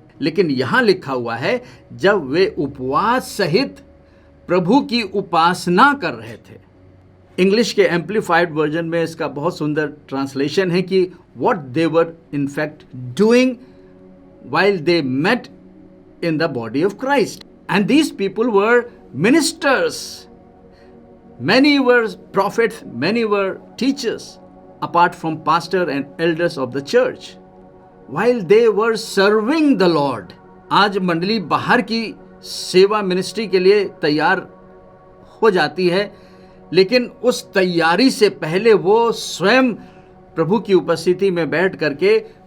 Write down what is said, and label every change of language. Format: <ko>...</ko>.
<hi>लेकिन यहाँ लिखा हुआ है जब वे उपवास सहित प्रभु की उपासना कर रहे थे। इंग्लिश के एम्प्लीफाइड वर्जन में इसका बहुत सुंदर ट्रांसलेशन है कि</hi> <en>What they were in fact doing while they met in the body of Christ, and these people were ministers. Many were prophets, many were teachers, apart from pastor and elders of the church. While they were serving the Lord,</en> <hi>आज मंडली बाहर की सेवा ministry के लिए तैयार हो जाती है, लेकिन उस तैयारी से पहले वो स्वयं प्रभु की उपस्थिति में बैठ करके</hi>